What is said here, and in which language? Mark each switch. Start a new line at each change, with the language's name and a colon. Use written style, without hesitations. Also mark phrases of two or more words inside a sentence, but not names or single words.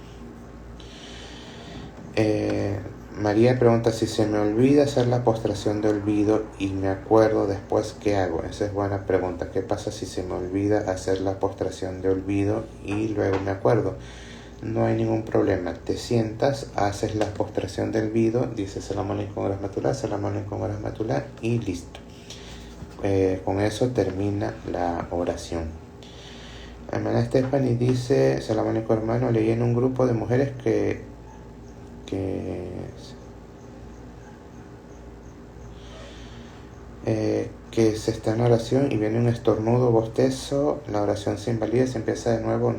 Spanish: María pregunta si se me olvida hacer la postración de olvido y me acuerdo después, ¿qué hago? Esa es buena pregunta. ¿Qué pasa si se me olvida hacer la postración de olvido y luego me acuerdo? No hay ningún problema. Te sientas, haces la postración de olvido, dices
Arabic: السلام عليكم ورحمة الله, السلام عليكم ورحمة الله
Spanish: y listo. Con eso termina la oración. Hermana Stephanie dice,
Arabic: السلام عليكم
Spanish: hermano, leí en un grupo de mujeres que se está en oración y viene un estornudo, bostezo, la oración se invalida, se empieza de nuevo.